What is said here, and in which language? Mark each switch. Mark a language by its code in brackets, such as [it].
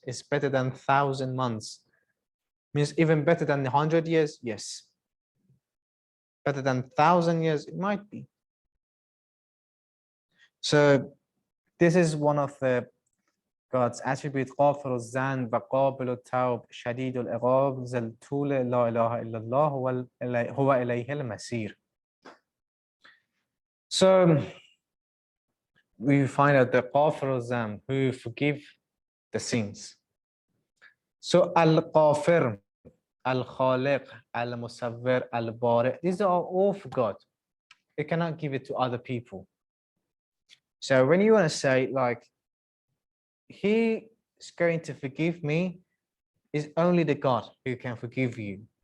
[en] It's better than 1,000 months. Means even better than 100 years? Yes. Better than 1,000 years? It might be. So this is one of the God's attribute. [ar] غافر الذنب وقابل التوب شديد العقاب ذو الطول لا إله إلا الله هو إليه المصير. [en] So we find out the [ar] غافر الذنب, [en] who forgive the sins. So Al-Ghafir, Al-Khaliq, Al-Musawwir, Al-Bari, these are all for God. You cannot give it to other people. So when you want to say like, he is going to forgive me, is only the God who can forgive you.